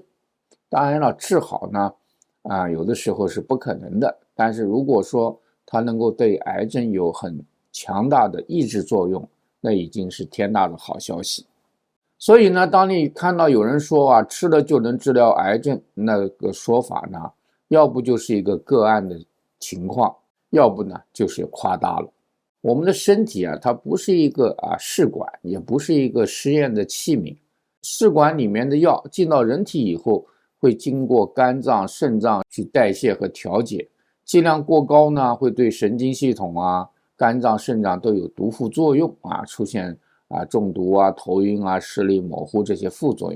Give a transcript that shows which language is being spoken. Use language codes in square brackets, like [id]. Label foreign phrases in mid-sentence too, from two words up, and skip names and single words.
[zh] 當然了，治好呢有的時候是不可能的，但是如果說它能夠对癌症有很強大的抑制作用，那已經是天大的好消息。所以呢，當你看到有人說吃了就能治療癌症，那個說法呢，要不就是一個個案的情況，要不呢就是誇大了。我們的身體它不是一個試管，也不是一個實驗的器皿。試管裡面的藥進到人體以後，會經過肝臟、腎臟去代謝和調節，劑量過高呢，會對神經系統肝臟、腎臟都有毒副作用出現中毒頭暈視力模糊這些副作用。